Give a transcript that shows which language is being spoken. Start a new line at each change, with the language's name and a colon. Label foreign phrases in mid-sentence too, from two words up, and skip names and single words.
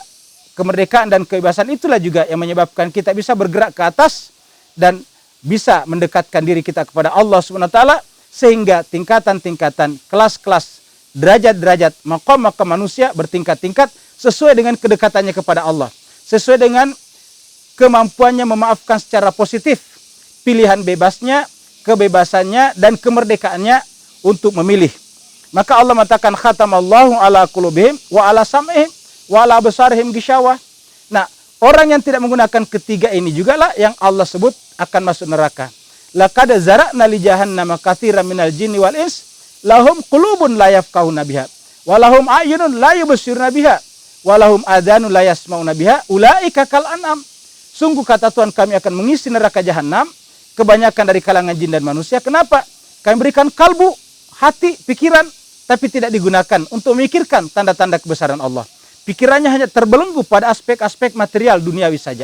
Indonesian: kemerdekaan dan kebebasan itulah juga yang menyebabkan kita bisa bergerak ke atas dan bisa mendekatkan diri kita kepada Allah SWT, sehingga tingkatan-tingkatan, kelas-kelas, derajat-derajat, maqam-maqam manusia bertingkat-tingkat sesuai dengan kedekatannya kepada Allah, sesuai dengan kemampuannya memaafkan secara positif, pilihan bebasnya, kebebasannya, dan kemerdekaannya untuk memilih. Maka Allah mengatakan
Arabic: ختم الله على قلوبهم وعلى سمعهم وعلى أبصارهم غشاوة.
Indonesian: Nah, orang yang tidak menggunakan ketiga ini juga lah yang Allah sebut akan masuk neraka.
Arabic: لقد ذرأنا لجهنم كثيرا من الجن والإنس لهم قلوب لا يفقهون بها ولهم أعين لا يبصرون بها ولهم آذان لا يسمعون بها أولئك كالأنعام.
Indonesian: Sungguh kata Tuhan, kami akan mengisi neraka jahanam kebanyakan dari kalangan jin dan manusia. Kenapa? Kami berikan kalbu, hati, pikiran, tapi tidak digunakan untuk memikirkan tanda-tanda kebesaran Allah. Pikirannya hanya terbelenggu pada aspek-aspek material duniawi saja.